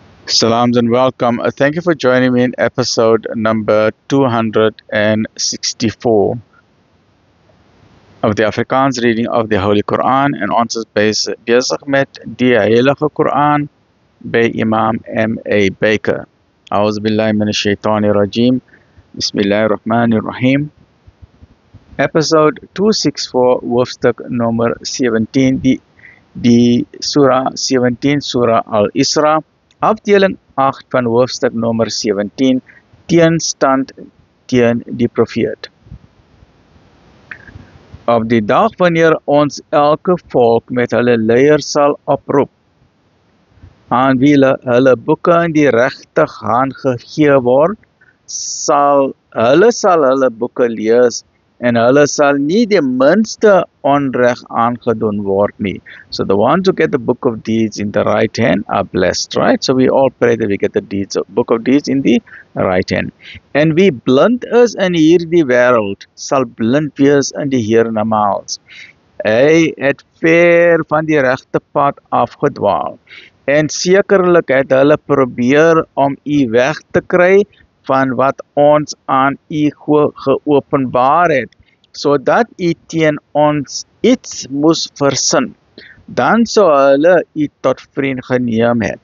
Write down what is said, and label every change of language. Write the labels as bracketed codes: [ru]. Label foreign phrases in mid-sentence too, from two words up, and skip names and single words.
[en] Salams and welcome. Thank you for joining me in episode number 264 of the Afrikaans reading of the Holy Quran [af] en ons is bezig met die Heilige Quran by Imam M.A. Baker. [ar] أعوذ بالله من الشيطان الرجيم. بسم الله الرحمن الرحيم. [af] Episode 264, hoofstuk nummer 17, die Surah 17, Surah Al-Isra. Afdeling 8 van hoofstuk nummer 17, teenstand teen die profeet. Op die dag wanneer ons elke volk met hulle leier sal oproep, aan wie hulle boeke in die regte hand gegee word, sal hulle boeke lees en hulle sal nie die minste onreg aangedoen word nie. [en] So the ones who get the book of deeds in the right hand are blessed, right? So we all pray that we get the book of deeds in the right hand. [af] En wie blind is in hierdie wêreld, sal blind wees in die hiernamaals. Hy het ver van die regte pad afgedwaal. En sekerlik het hulle probeer om u weg te kry van wat ons aan u geopenbaar het, sodat u teen ons iets moes versin, dan sou hulle u tot vriend geneem het.